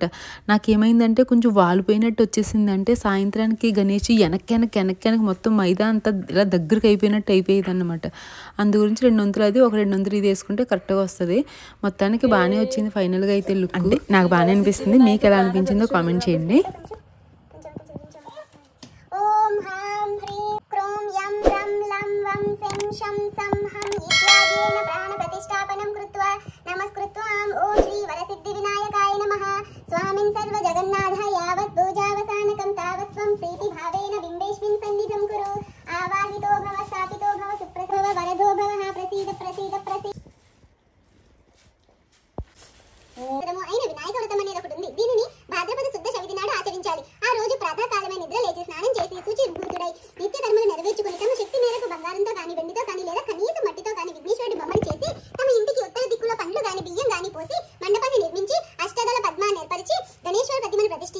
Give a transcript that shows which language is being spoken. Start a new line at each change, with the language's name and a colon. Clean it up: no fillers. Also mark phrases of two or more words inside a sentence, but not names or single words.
Telugu: నాకేమైందంటే కొంచెం వాలిపోయినట్టు వచ్చేసింది. అంటే సాయంత్రానికి గణేష్ వెనక్కి మొత్తం మైదా అంతా ఇలా దగ్గరికి అయిపోయినట్టు అయిపోయేది అనమాట. అందు గురించి 2 వంతులు అది, 2 వంతులు ఇది వేసుకుంటే కరెక్ట్గా వస్తుంది. మొత్తానికి బాగానే వచ్చింది ఫైనల్గా అయితే లుక్. అంటే నాకు బాగానే అనిపిస్తుంది, మీకు ఎలా అనిపించిందో కామెంట్ చేయండి.
Sanskrit: स्वामिन् सर्वजगन्नाथ यावत् पूजावसानकं तावत् त्वं प्रीतिभावेन बिम्बेष्मिन् सन्निधं कुरु आवाहितो भव स्थापितो भव सुप्रसव वरदो भवः प्रसीद प्रसीद प्रसीद
Telugu: అయిన వినాయక వ్రతం అనేది ఒకటి ఉంది. దీనిని భాద్రపద శుద్ధ చవితి నాడు ఆచరించాలి. ఆ రోజు ప్రాతకాలమే నిద్ర లేచి స్నానం చేసి శుచిర్భూతుడై నిత్య కర్మలు నెరవేర్చుకుని తమ శక్తి మేరకు బంగారంతో కానీ వెండితో కానీ లేదా కనీసం మట్టితో కానీ విఘ్నేశ్వరుడి బొమ్మలు చేసి తమ ఇంటికి ఉత్తర దిక్కులో పండ్లు గాని బియ్యం గాని పోసి మండపాన్ని నిర్మించి అష్టదళ పద్మాన్ని ఏర్పరిచి గణేశ్వర ప్రతిమను ప్రతిష్ఠించి